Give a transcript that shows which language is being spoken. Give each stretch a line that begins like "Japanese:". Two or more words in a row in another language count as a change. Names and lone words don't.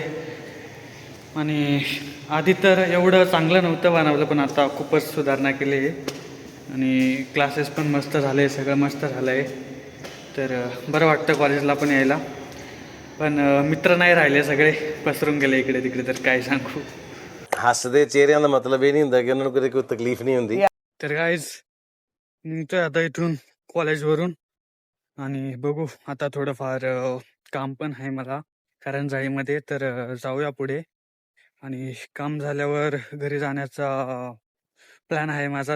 Marathi: आणि आधी तर एवढं चांगलं नव्हतं बनवलं, पण आता खूपच सुधारणा केली आहे आणि क्लासेस पण मस्त झाले, सगळं मस्त झालं आहे. तर बरं वाटतं कॉलेजला पण यायला. पण मित्र नाही राहिले, सगळे पसरून गेले इकडे तिकडे. तर काय सांगू.
Punjabi: ਹੱਸਦੇ ਚਿਹਰਿਆਂ ਦਾ ਮਤਲਬ ਇਹ ਨਹੀਂ ਹੁੰਦਾ ਕਿ ਉਹਨਾਂ ਨੂੰ ਕਦੇ ਕੋਈ ਤਕਲੀਫ ਨਹੀਂ ਹੁੰਦੀ.
Marathi: तर गाईज निघतोय आता इथून कॉलेजवरून आणि बघू आता थोडंफार काम पण आहे मला करंजाळीमध्ये. तर जाऊया पुढे आणि काम झाल्यावर घरी जाण्याचा प्लॅन आहे माझा.